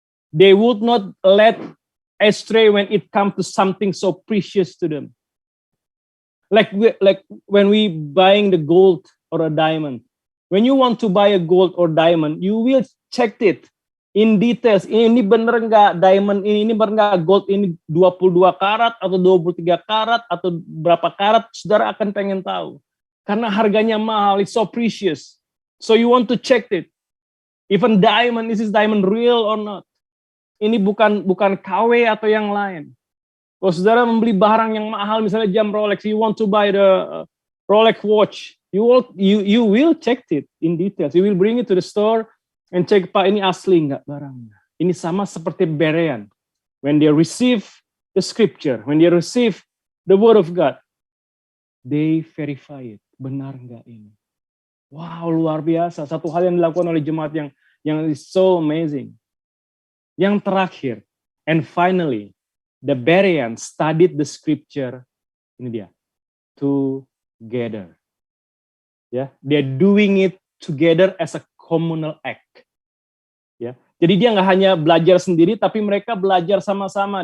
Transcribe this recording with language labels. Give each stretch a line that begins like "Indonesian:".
English: They would not let astray when it comes to something so precious to them. Like when we buying the gold or a diamond. When you want to buy a gold or diamond, you will check it in details.
Indonesian: Ini bener nggak diamond ini bener nggak gold ini 22 karat atau 23 karat atau berapa karat, saudara akan pengen tahu. Karena harganya mahal,
English: it's so precious. So you want to check it. Even diamond, is this diamond real or not?
Indonesian: Ini bukan KW atau yang lain. Kalau saudara membeli barang yang mahal, misalnya jam Rolex,
English: you want to buy the Rolex watch, you will check it in details. You will bring it to the store and check, Pak,
Indonesian: ini asli nggak barangnya. Ini sama seperti Berean.
English: When they receive the scripture, when they receive the word of God, they verify it.
Indonesian: Benar nggak ini? Wow, luar biasa. Satu hal yang dilakukan oleh jemaat yang
English: is so amazing.
Indonesian: Yang terakhir,
English: and finally, the Bereans studied the scripture,
Indonesian: ini dia,
English: together. Ya, they're doing it together as a communal act.
Indonesian: Ya, jadi dia nggak hanya belajar sendiri, tapi mereka belajar sama-sama.